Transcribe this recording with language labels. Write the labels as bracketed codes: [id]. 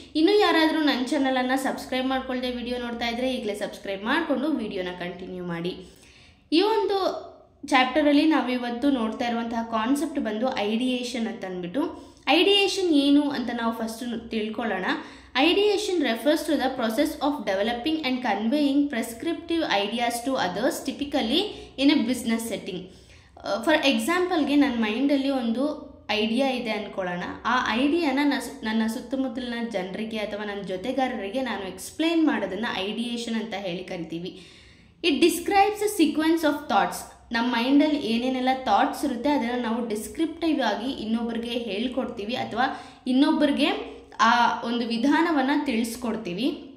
[kn] ಇನ್ನು ಯಾರಾದರೂ ನನ್ನ ಚಾನೆಲ್ ಅನ್ನು ಸಬ್ಸ್ಕ್ರೈಬ್ ಮಾಡ್ಕೊಳ್ಳದೆ ವಿಡಿಯೋ ನೋಡ್ತಾ ಇದ್ರೆ ಈಗಲೇ ಸಬ್ಸ್ಕ್ರೈಬ್ ಮಾಡಿಕೊಂಡು ವಿಡಿಯೋನ ಕಂಟಿನ್ಯೂ ಮಾಡಿ. ಈ ಒಂದು ಚಾಪ್ಟರ್ ಅಲ್ಲಿ ನಾವು ಇವತ್ತು ನೋಡ್ತಾ ಇರುವಂತಹ ಕಾನ್ಸೆಪ್ಟ್ ಬಂದು ಐಡಿಯೇಷನ್ ಅಂತ ಅಂದ್ಬಿಟ್ಟು, ಐಡಿಯೇಷನ್ ಏನು ಅಂತ ನಾವು ಫಸ್ಟ್ ತಿಳ್ಕೊಳ್ಳೋಣ. [en] Ideation refers to the process of developing and conveying prescriptive ideas to others, typically in a business setting. For example, [kn] ನನ್ನ ಮೈಂಡಲ್ಲಿ ಒಂದು ಐಡಿಯಾ ಇದೆ ಅಂದ್ಕೊಳ್ಳೋಣ. ಆ ಐಡಿಯಾನ ನನ್ನ ಸುತ್ತಮುತ್ತಲಿನ ಜನರಿಗೆ ಅಥವಾ ನನ್ನ ಜೊತೆಗಾರರಿಗೆ ನಾನು ಎಕ್ಸ್ಪ್ಲೈನ್ ಮಾಡೋದನ್ನು ಐಡಿಯೇಷನ್ ಅಂತ ಹೇಳಿ ಕರಿತೀವಿ. [en] It describes a sequence of thoughts. [kn] ನಮ್ಮ ಮೈಂಡಲ್ಲಿ ಏನೇನೆಲ್ಲ ಥಾಟ್ಸ್ ಇರುತ್ತೆ ಅದನ್ನು ನಾವು ಡಿಸ್ಕ್ರಿಪ್ಟಿವ್ ಆಗಿ ಇನ್ನೊಬ್ಬರಿಗೆ ಹೇಳ್ಕೊಡ್ತೀವಿ ಅಥವಾ ಇನ್ನೊಬ್ಬರಿಗೆ ಆ ಒಂದು ವಿಧಾನವನ್ನು ತಿಳಿಸ್ಕೊಡ್ತೀವಿ.